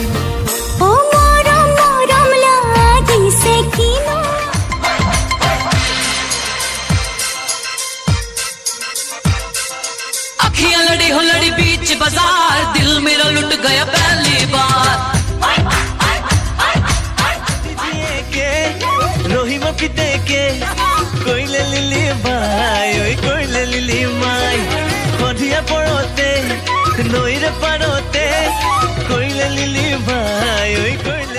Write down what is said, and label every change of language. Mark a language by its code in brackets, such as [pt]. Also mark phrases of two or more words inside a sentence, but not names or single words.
[as] ও মৰম মৰম লাগিছে কিনো [hi] अखियां लड़ी हो लड़ी बीच बाजार दिल मेरा लुट गया पहली बार [as] রহিম পিতেকে কইলে লিলি বাই ওই কইলে লিলি মাই সন্ধিয়া পৰতে নৈৰ পাৰতে কইলে লিলি বাই ওই কইলে